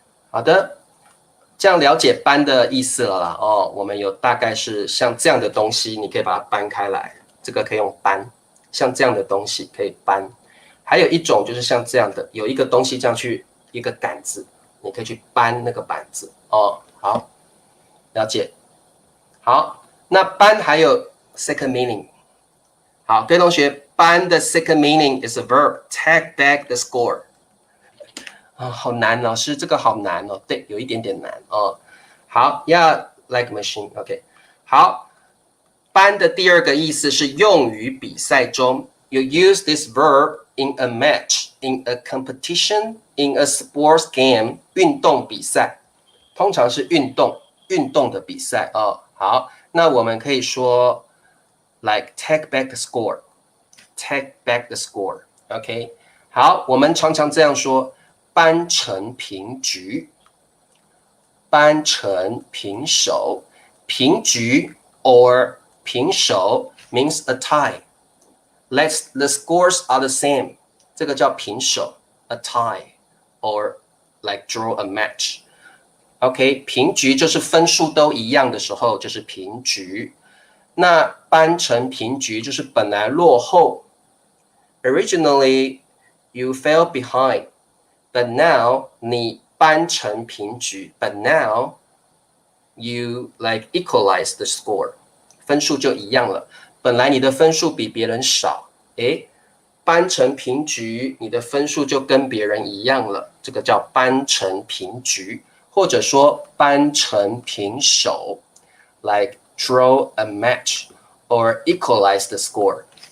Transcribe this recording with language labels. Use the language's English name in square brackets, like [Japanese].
[Chinese] 好的，这样了解搬的意思了啦，哦，我们有大概是像这样的东西，你可以把它搬开来，这个可以用搬，像这样的东西可以搬。还有一种就是像这样的，有一个东西这样去一个杆子，你可以去搬那个板子哦。好，了解。好，那搬还有 [English] second meaning。 [Chinese] 好，各位同学，搬的 [English] second meaning is a verb. Take back the score。 [Chinese] 好难，老师这个好难哦。对，有一点点难哦。好， [English] Yeah, like machine. [Chinese] OK， 好，搬的第二个意思是用于比赛中。 [English] You use this verb in a match, in a competition, in a sports game. [Chinese] 运动比赛，通常是运动的比赛哦。好，那我们可以说 [English] like take back the score, take back the score. [Chinese] OK， 好，我们常常这样说，扳成平局，扳成平手，平局 or 平手 [English] means a tie. The scores are the same. [Chinese] 这个叫平手 [English] a tie or like draw a match. [Chinese] OK， 平局就是分数都一样的时候就是平局。那扳成平局就是本来落后 ， [English] originally you fell behind, but now [Chinese] 你扳成平局 ， [English] but now you like equalize the score， [Chinese] 分数就一样了。本来你的分数比别人少，扳成平局，你的分数就跟别人一样了，这个叫扳成平局，或者说扳成平手 ， [English] like draw a match or equalize the score。